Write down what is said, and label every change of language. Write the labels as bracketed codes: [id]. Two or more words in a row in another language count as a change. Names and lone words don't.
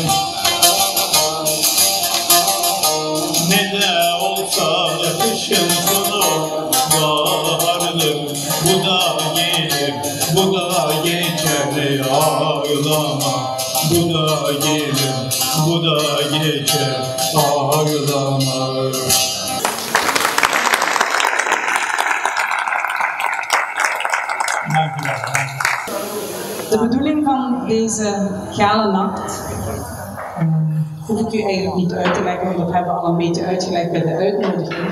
[tr] Ne de olsa kışın sonu bahardır. Bu da gelir, bu da geçer, ağlama. Bu da gelir, bu da geçer, ağlama. [nl] De bedoeling van deze Galanacht hoef ik u eigenlijk niet uit te leggen, want dat hebben we al een beetje uitgelegd bij de uitnodiging.